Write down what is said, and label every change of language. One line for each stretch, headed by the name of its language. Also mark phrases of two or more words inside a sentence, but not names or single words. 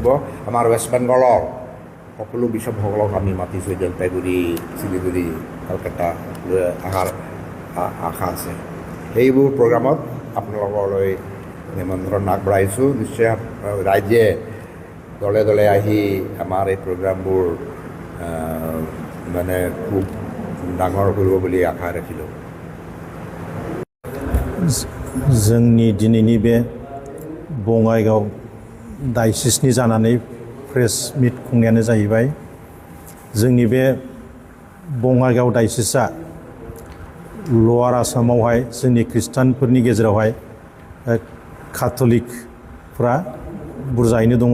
Assamese: আমাৰ ৱেষ্ট বেংগলৰ সকলো বিশ্বসকলক আমি মাতিছোঁ, জলপাইগুৰি, শিলিগুৰি, কলকাতা অহাৰ আশা আছে। সেইবোৰ প্ৰগ্ৰামত আপোনালোকলৈ নিমন্ত্ৰণ আগবঢ়াইছোঁ। নিশ্চয় ৰাইজে দলে দলে আহি আমাৰ এই প্ৰগ্ৰামবোৰ মানে খুব ডাঙৰ কৰিব বুলি আশা ৰাখিলোঁ।
Bodo: जोंनि दिनैनि बे बङाइगाव डायसिसनि जानानै
English: press meet
Bodo: खुंनायानो जाहैबाय जोंनि बे बङाइगाव डायसिसआ लवार आसामावहाय जोंनि खृष्टानफोरनि गेजेरावहाय काथलिकफ्रा बुरजायैनो दङ।